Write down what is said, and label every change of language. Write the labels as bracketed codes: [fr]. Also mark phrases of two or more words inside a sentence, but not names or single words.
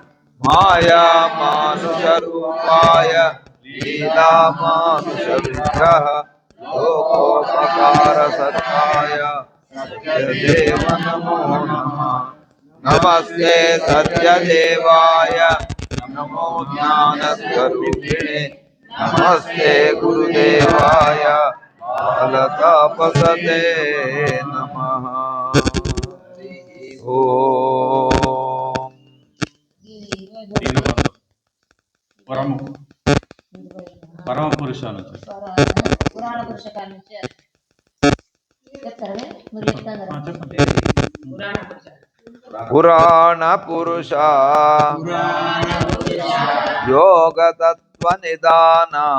[sa] मायामानुषरूपाय लीलामानुषविग्रह लोकोपकारसत्ताय सत्यदेव नमो नमः नमस्ते सत्यदेवाय नमो ज्ञानस्वरूपिणे नमस्ते गुरुदेवाय बालतापसते नमः ओम పరమ పురుష పురాణ పురుష [te] నుంచి చెప్తారా మీరు చెప్తారా [sa] పురాణ పురుష యోగ తత్వ నిదాన